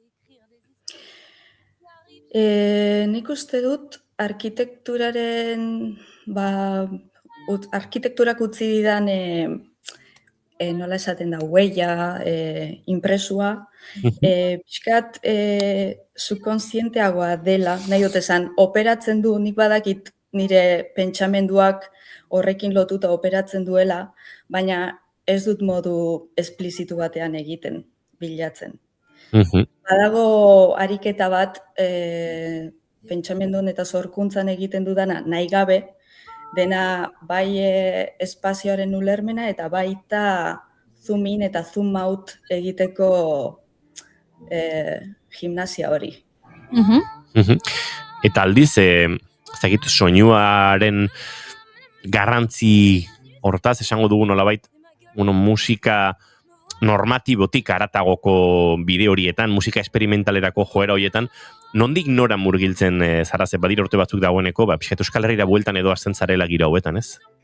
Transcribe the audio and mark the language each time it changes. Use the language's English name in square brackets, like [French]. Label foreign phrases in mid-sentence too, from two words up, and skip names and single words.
[Basque] Nik uste dut arkitekturaren, arkitekturak utzi didan, nola esaten da, huella, impresua, pixkat subkonzienteagoa dela, nahi dut esan, operatzen du, nik badakit nire pentsamenduak horrekin lotuta operatzen duela, baina ez dut modu esplizitu batean egiten, bilatzen. Badago ariketa bat, pentsamendun eta zorkuntzan egiten dudana nahi gabe, dena bai espazioaren ulermena eta baita [English] zoom in [Basque] eta [English] zoom out [Basque] egiteko gimnasia hori. Eta aldiz, soinuaren garrantzi hortaz, esango dugu nolabait, musika normatibotik aratagoko bide horietan, musika esperimentalerako joera horietan, nondik nora murgiltzen zara, ze badira urte batzuk dagoeneko, pixkat Euskal Herrira bueltan edo azten zarela gira hauetan, ez?